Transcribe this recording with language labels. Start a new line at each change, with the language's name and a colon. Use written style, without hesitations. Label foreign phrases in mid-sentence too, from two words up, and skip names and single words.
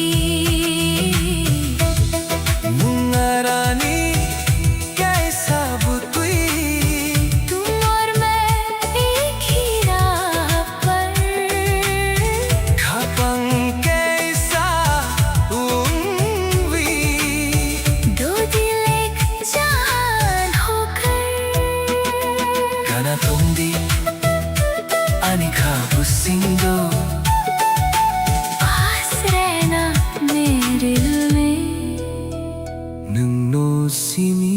Kok Borok: मुंगारानी कैसा बुतुई
Hindi: तुम और मैं एक ही राह पर
Kok Borok: खापंग कैसा उम्वी
Hindi: दो दिल एक जान होकर
Kok Borok: Kana tundi ani kabusindo
Hindi: पास रहना मेरे दिल में
Kok Borok: nung no simi